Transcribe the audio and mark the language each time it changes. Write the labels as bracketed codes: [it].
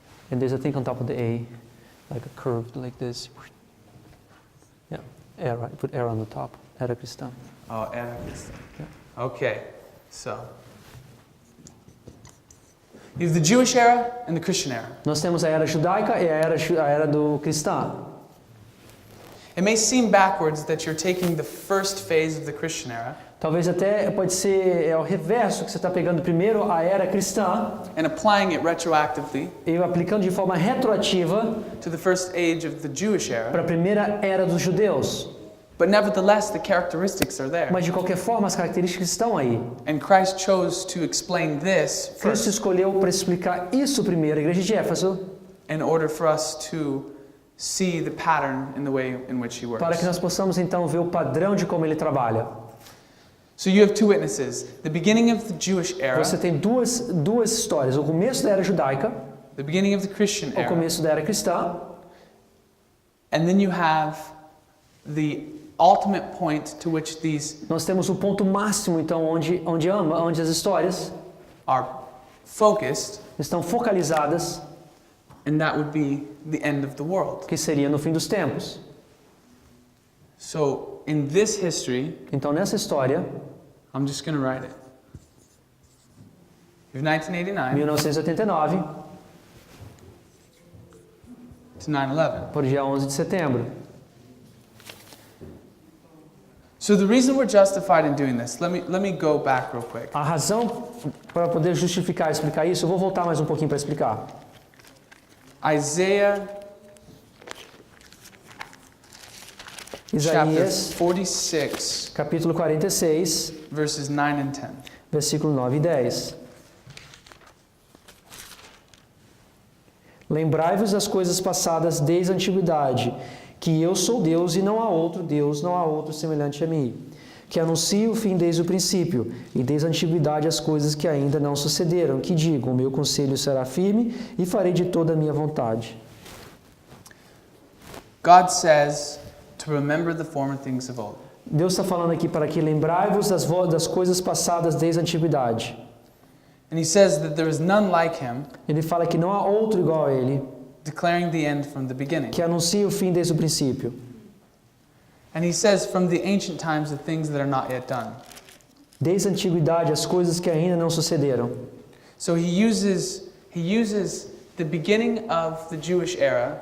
[en] And there's a thing on top of the A, like a curve, like this. Yeah, era. Put era on the top. [pt] Era cristã. [en] Oh, era. Yeah. Okay. So, you have the Jewish era and the Christian era. [pt] Nós temos a era judaica e a era do cristã. [en] It may seem backwards that you're taking the first phase of the Christian era [pt] Talvez até pode ser o reverso, que você está pegando primeiro a era cristã [en] and applying it retroactively [pt] e aplicando de forma retroativa [en] to the first age of the Jewish era. [pt] para a primeira era dos judeus. [en] But nevertheless, the characteristics are there. [pt] Mas de qualquer forma, as características estão aí. [en] And Christ chose to explain this [pt] Cristo [en] first [pt] escolheu para explicar isso primeiro, a igreja de Éfeso, [en] in order for us to see the pattern in the way in which he works. [pt] para que nós possamos então ver o padrão de como ele trabalha. [en] So you have two witnesses. The beginning of the Jewish era, [pt] Você tem duas histórias, o começo da era judaica, [en] the beginning of the Christian [pt] o [en] era, [pt] começo da era cristã, [en] and then you have the ultimate point to which these [pt] nós temos o ponto máximo então onde as histórias [en] are focused, [pt] estão focalizadas, [en] and that would be the end of the world. [pt] que seria no fim dos tempos. [en] So in this history, [pt] Então nessa história, [en] I'm just going to write it. You have 1989 [pt] 1989 [en] to 9/11. [pt] por dia 11 de setembro. [en] So the reason we're justified in doing this, let me go back real quick. [pt] A razão para poder justificar e explicar isso, eu vou voltar mais um pouquinho para explicar. [en] Isaiah chapter [pt] Isaías, [en] 46, [pt] capítulo 46, [en] verses 9 and 10. [pt] versículo 9 e 10. Lembrai-vos das coisas passadas desde a antiguidade, que eu sou Deus e não há outro Deus, não há outro semelhante a mim, que anuncio o fim desde o princípio, e desde a antiguidade as coisas que ainda não sucederam, que digo, o meu conselho será firme e farei de toda a minha vontade. [en] God says to remember the former things of old. [pt] Deus está falando aqui para que lembrai-vos das coisas passadas desde a antiguidade. [en] And he says that there is none like him, [pt] Ele fala que não há outro igual a ele, [en] declaring the end from the beginning. [pt] que anuncia o fim desde o princípio. [en] And he says from the ancient times the things that are not yet done. [pt] Desde a antiguidade as coisas que ainda não sucederam. [en] So he uses the beginning of the Jewish era